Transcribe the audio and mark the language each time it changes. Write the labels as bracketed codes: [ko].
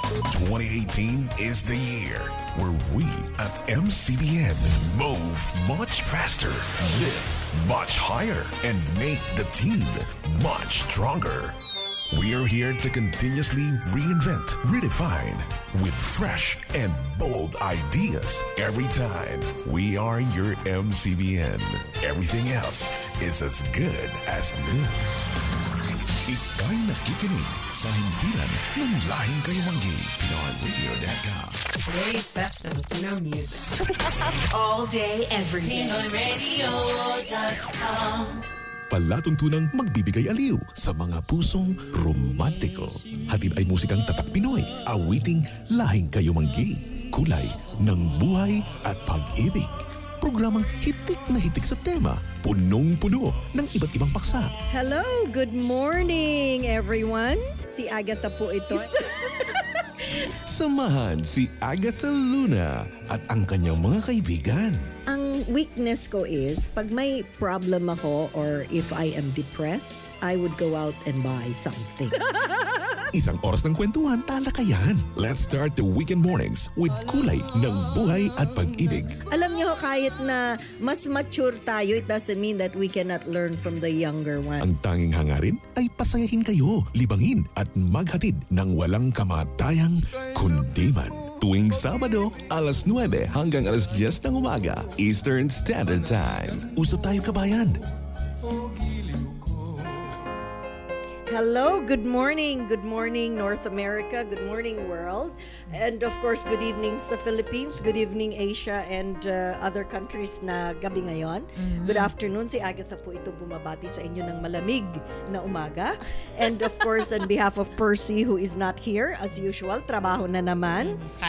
[en] 2018 is the year where we at MCBN move much faster, live much higher, and make the team much stronger. We are here to continuously reinvent, redefine, with fresh and bold ideas every time. We are your MCBN. Everything else is as good as new. [tl] Ika'y nakikinig sa himpilan ng lahing kayumanggi. [en] PinoyRadio.com. Today's best of Filipino music. All day, every day. PinoyRadio.com. [tl] Palatuntunang magbibigay aliw sa mga pusong romantiko. Hatid ay musikang tatak Pinoy, awiting lahing kayumanggi, kulay ng buhay at pag-ibig. Programang hitik na hitik sa tema, punong-puno ng iba't ibang paksa. [en] Hello, good morning everyone. [tl] Si Agatha po ito. Samahan si Agatha Luna at ang kanyang mga kaibigan. Ang weakness ko is, pag may problem ako [en] or if I am depressed, I would go out and buy something. [tl] Isang oras ng kwentuhan, talakayan. [en] Let's start the weekend mornings with [tl] kulay ng buhay at pag-ibig. Alam niyo, kahit na mas mature tayo, [en] it doesn't mean that we cannot learn from the younger one. [tl] Ang tanging hangarin ay pasayahin kayo, libangin at maghatid ng walang kamatayang kundiman. Tuwing Sabado, alas 9 hanggang alas 10 ng umaga, Eastern Standard Time. Usap tayo kabayan. [en] Hello, good morning North America, good morning world, and of course good evening sa Philippines, good evening Asia and other countries [tl] na gabi ngayon. [en] Good afternoon, [tl] si Agatha po ito bumabati sa inyo ng malamig na umaga. [en] And of course on behalf of Percy who is not here as usual, [tl] trabaho na naman.